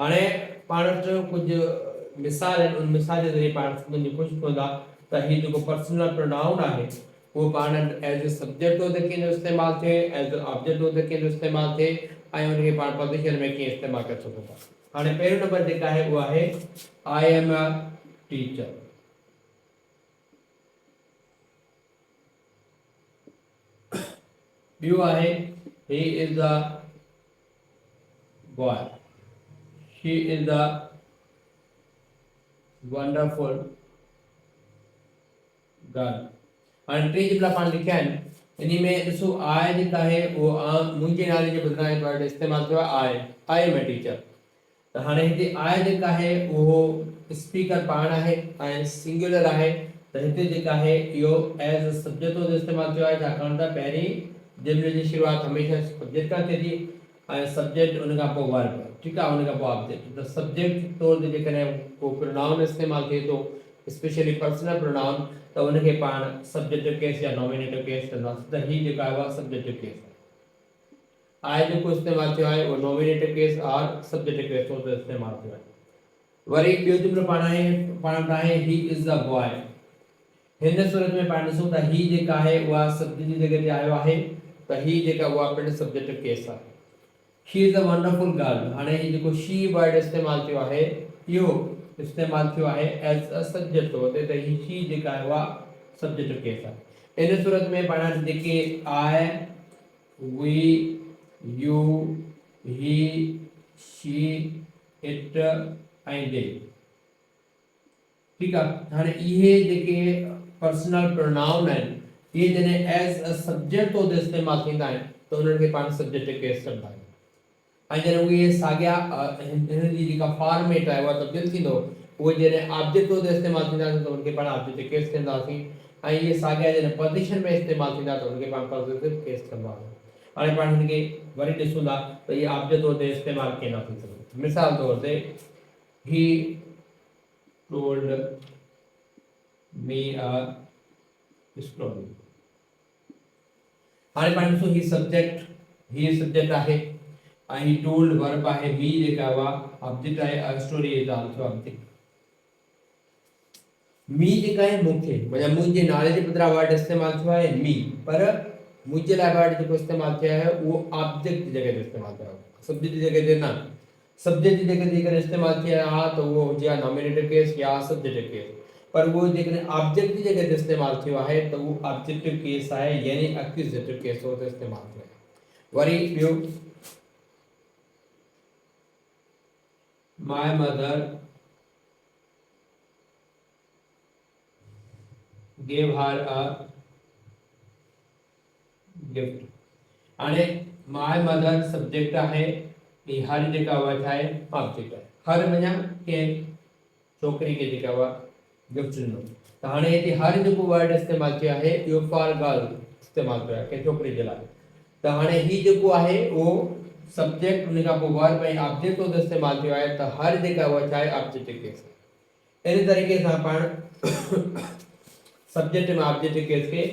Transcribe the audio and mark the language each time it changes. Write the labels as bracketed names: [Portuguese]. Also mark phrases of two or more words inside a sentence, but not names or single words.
[Sindhi] हाणे पाण वटि कुझु मिसाल आहिनि, उन मिसाल जे ज़रिए पाण सम्झण जी कोशिशि कंदा त हीउ जेको [English] personal pronoun [Sindhi] आहे उहो पाण [English] as a subject [Sindhi] तौर ते कीअं इस्तेमालु थिए, [English] as a object [Sindhi] तौर ते कीअं इस्तेमालु थिए, ऐं उनखे पाण पोज़िशन में कीअं इस्तेमालु करे सघूं था। हाणे पहिरियों नंबर जेका आहे उहा आहे [English] I am a teacher. [Sindhi] ॿियो आहे [English] he is a boy, she is a wonderful girl. [Sindhi] हाणे टे जेका पाण लिखिया आहिनि इन में ॾिसो आई जेका आहे उहो मुंहिंजे नाले जे बदिरां वर्ड इस्तेमालु थियो आहे [English] I am a teacher. [Sindhi] त हाणे हिते आय जेका आहे उहो स्पीकर पाण आहे ऐं सिंगुलर आहे त हिते जेका आहे इहो [English] as a subject [Sindhi] जो इस्तेमाल थियो आहे छाकाणि त पहिरीं जुमिले जी शुरूआत हमेशह सब्जेक्ट खां थिए थी ऐं सब्जेक्ट उन खां पोइ वर्ब ठीकु आहे उन खां पोइ ऑब्जेक्ट त सब्जेक्ट तौर ते जेकॾहिं को प्रोनाउन इस्तेमालु थिए थो स्पेशली [English] personal pronoun [Sindhi] त उनखे पाण [English] subjective case [Sindhi] या [English] nominative case [Sindhi] कंदासीं त हीउ जेका आहे उहा [English] subjective case [Sindhi] आहे जेको इस्तेमालु थियो आहे उहो [English] nominative case [Sindhi] और [English] subjective case [Sindhi] तौर ते इस्तेमालु थियो आहे वरी ॿियो जुमिलो पाण आहे [English] he is a boy [Sindhi] हिन सूरत में पाण ॾिसूं त ही जेका आहे उहा सब्जेक्ट जी जॻह ते आयो आहे त ही जेका उहा पिणु [English] subjective case [Sindhi] आहे [English] she is a wonderful girl [Sindhi] हाणे ही जेको [English] she word [Sindhi] इस्तेमालु थियो आहे इहो इस्तेमालु थियो आहे [English] as a subject [Sindhi] तौर ते त ही शी जेका आहे उहा [English] subjective case [Sindhi] आहे इन सूरत में पाण जेके [English] I we you he she it [Sindhi] ऐं दे ठीक आहे हाणे इहे जेके [English] personal pronoun [Sindhi] आहिनि इहे जॾहिं [English] as a subject [Sindhi] तौर ते इस्तेमालु थींदा आहिनि त उन्हनि खे पाण [English] subjective case [Sindhi] कंदा आहियूं ऐं जॾहिं उहे साॻिया हिन जी जेका फॉर्मेट आहे उहा तब्दील थींदो उहे जॾहिं ऑब्जेक्ट तौर ते इस्तेमालु थींदा त उनखे पाण [English] objective case [Sindhi] कंदासीं ऐं इहे साॻिया जॾहिं पोज़ीशन में इस्तेमालु थींदा त उनखे पाण [English] positive case [Sindhi] कंदासीं हाणे पाण हिनखे वरी ॾिसूं था त इहे ऑब्जेक्ट तौर ते इस्तेमालु कीअं थी सघे मिसाल तौर ते [English] he told me a story [Sindhi] हाणे पाण ॾिसो ही सब्जेक्ट आहे ऐं ही [English] told verb [Sindhi] आहे मी जेका वा ऑब्जेक्ट आहे [English] a story is also object [Sindhi] मी जेका आहे मूंखे मतलब मुंहिंजे नाले जे बदिरां वर्ड इस्तेमालु थियो आहे मी पर मुंहिंजे लाइ वर्ड जेको इस्तेमालु थियो आहे उहो ऑब्जेक्ट जी जॻह ते इस्तेमालु थियो आहे सब्जेक्ट जी जॻह ते न सब्जेक्ट जी जॻह ते करे इस्तेमालु थियो आहे त उहो हुजे [English] nominative case [Sindhi] या [English] subjective case [Sindhi] पर वो जेकॾहिं ऑब्जेक्ट जी जॻह ते इस्तेमालु थियो आहे त उहो [English] objective case [Sindhi] आहे यानी [English] accusative case [Sindhi] तौर ते इस्तेमालु थियो आहे वरी ॿियो [English] my mother gave her a gift [Sindhi] हाणे [English] my mother [Sindhi] सब्जेक्ट आहे ही हर जेका हुआ आहे ऑब्जेक्ट आहे हर मञा के छोकिरी खे जेका हुआ गिफ्ट ॾिनो त हाणे हिते हर जेको वर्ड इस्तेमालु थियो आहे इहो [English] for girl [Sindhi] इस्तेमालु थियो आहे कंहिं छोकिरी जे लाइ त हाणे ही जेको आहे उहो सब्जेक्ट उन खां पोइ वर्ब ऐं ऑब्जेक्ट तौर ते इस्तेमालु थियो आहे त हर जेका उहा छा आहे [English] objective case [Sindhi] इन तरीक़े सां पाण सब्जेक्ट में [English] objective case [Sindhi] खे